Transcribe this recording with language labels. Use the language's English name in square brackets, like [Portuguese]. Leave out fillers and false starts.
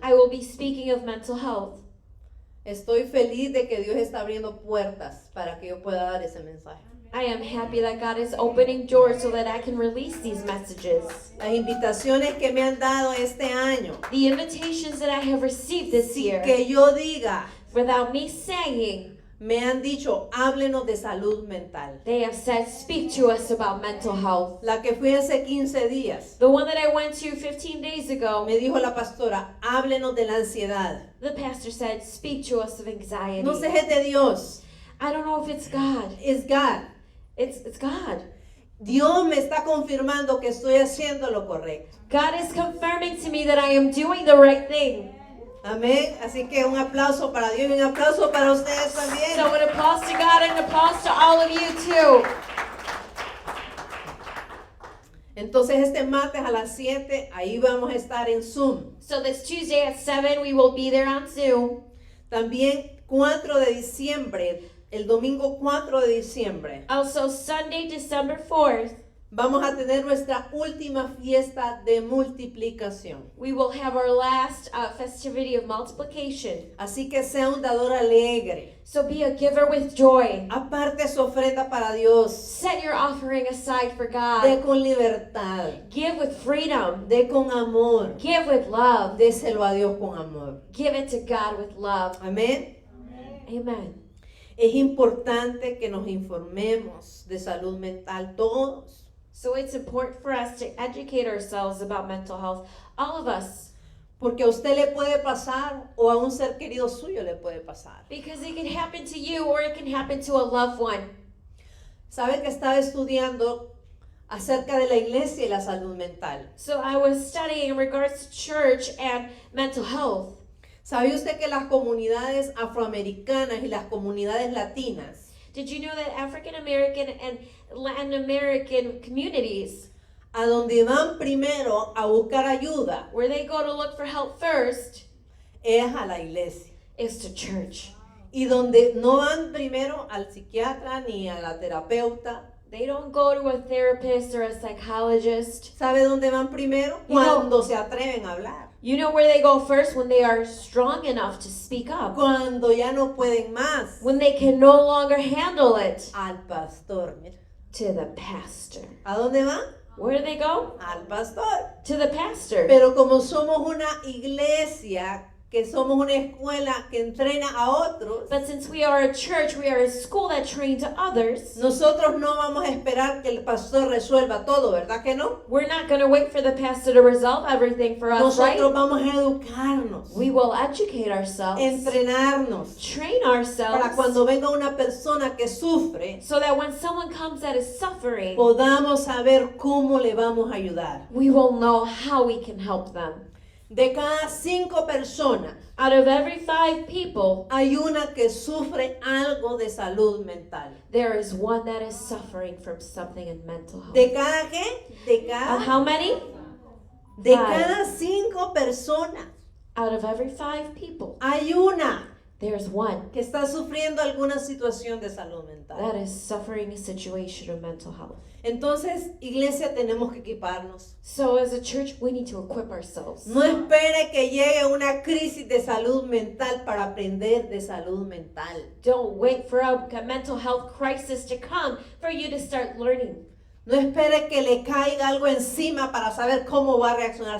[English] I will be speaking of mental health. [Spanish] Estoy feliz de que Dios está abriendo puertas para que yo pueda dar ese mensaje. [English] I am happy that God is opening doors so that I can release these messages. [Spanish] Las invitaciones que me han dado este año, [English] The invitations that I have received this [Spanish] sin [English] year, [Spanish] que yo diga, [English] without me saying, [Spanish] me han dicho, háblenos de salud mental. [English] they have said, speak to us about mental health. [Spanish] La que fui hace 15 días, [English] The one that I went to 15 days ago, [Spanish] me dijo la pastora, háblenos de la ansiedad. [English] the pastor said, speak to us of anxiety. [Spanish] No sé, es de Dios, [English] I don't know if it's God. [Spanish] es God. [English] It's God. [Spanish] Dios me está confirmando que estoy haciendo lo correcto. [English] God is confirming to me that I am doing the right thing. [Spanish] Amén. Así que un aplauso para Dios y un aplauso para ustedes [English] So [Spanish] también. [English] an applause to God and an applause to all of you too. [Spanish] Entonces este martes a las 7, ahí vamos a estar en Zoom. [English] So this Tuesday at 7, we will be there on Zoom. [Spanish] También 4 de diciembre, el domingo 4 de diciembre, [English] Also Sunday, December 4th, [Spanish] vamos a tener nuestra última fiesta de multiplicación. [English] we will have our last festivity of multiplication. [Spanish] Así que sea un dador alegre. [English] So be a giver with joy. [Spanish] Aparte su ofrenda para Dios. [English] Set your offering aside for [Spanish] De [English] God. [Spanish] con libertad. [English] Give with freedom. [Spanish] De con amor. [English] Give with love. [Spanish] Déselo a Dios con amor. [English] Give it to God with love. [Spanish] Amén. [English] Amen. [Spanish] Es importante que nos informemos de salud mental todos. [English] So it's important for us to educate ourselves about mental health. All of us. [Spanish] Porque a usted le puede pasar o a un ser querido suyo le puede pasar. [English] Because it can happen to you or it can happen to a loved one. [Spanish] ¿Sabe que estaba estudiando acerca de la iglesia y la salud mental? [English] So I was studying in regards to church and mental health. [Spanish] ¿Sabe usted que las comunidades afroamericanas y las comunidades latinas [English] Did you know that African American and Latin American communities, [Spanish] a donde van primero a buscar ayuda [English] where they go to look for help first, [Spanish] es a la iglesia? [English] is to church? [Spanish] Y donde no van primero al psiquiatra ni a la terapeuta, [English] They don't go to a therapist or a psychologist. [Spanish] ¿sabe dónde van primero? [English] You know- [Spanish] Cuando se atreven a hablar. [English] You know where they go first? When they are strong enough to speak up. [Spanish] Cuando ya no pueden más. [English] When they can no longer handle it. [Spanish] Al pastor, mira. [English] To the pastor. [Spanish] ¿A dónde van? [English] Where do they go? [Spanish] Al pastor. [English] To the pastor. [Spanish] Pero como somos una iglesia, que somos una escuela que entrena a otros, [English] But since we are a church, we are a school that trains others. [Spanish] nosotros no vamos a esperar que el pastor resuelva todo, ¿verdad que no? [English] We're not going to wait for the pastor to resolve everything for us, right? [Spanish] Nosotros vamos a educarnos, [English] We will educate ourselves, [Spanish] entrenarnos, [English] train [Spanish] para [English] ourselves, [Spanish] cuando venga una persona que sufre, [English] so that when someone comes that is suffering, [Spanish] podamos saber cómo le vamos a ayudar. [English] we will know how we can help them. [Spanish] De cada 5 personas, [English] Out of every 5 people, [Spanish] hay una que sufre algo de salud mental. [English] there is one that is suffering from something in mental health. [Spanish] ¿De cada qué? De cada [English] How many? [Spanish] De [English] Five. [Spanish] cada 5 personas, [English] Out of every 5 people, [Spanish] hay una [English] there's one [Spanish] que está sufriendo alguna situación de salud mental. [English] that is suffering a situation of mental health. [Spanish] Entonces, iglesia, tenemos que equiparnos. [English] So as a church, we need to equip ourselves. [Spanish] No espere que llegue una crisis de salud mental para aprender de salud mental. [English] Don't wait for a mental health crisis to come for you to start learning. [Spanish] No espere que le caiga algo encima para saber cómo va a reaccionar.